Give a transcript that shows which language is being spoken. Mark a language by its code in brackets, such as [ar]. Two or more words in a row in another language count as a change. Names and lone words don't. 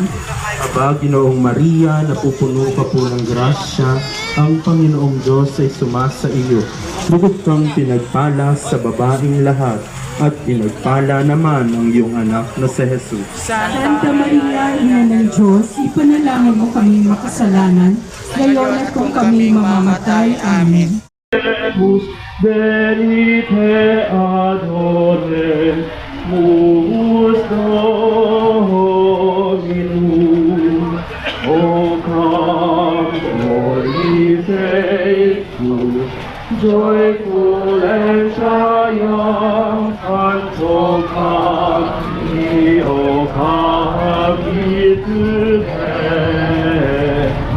[tl] Aba, Ginoong Maria, napupuno ka po ng grasya, ang Panginoong Diyos ay sumasa iyo. Bukod kang pinagpala sa babaeng lahat, at pinagpala naman ang iyong anak na si Jesus. Santa Maria, Ina ng Diyos, ipanalangin mo kami makasalanan ngayon at kung kami mamamatay. Amen. [la] Venite adorem, mus Dominum, [en] O come, faithful, joyful and triumphant, O come, O come to heaven.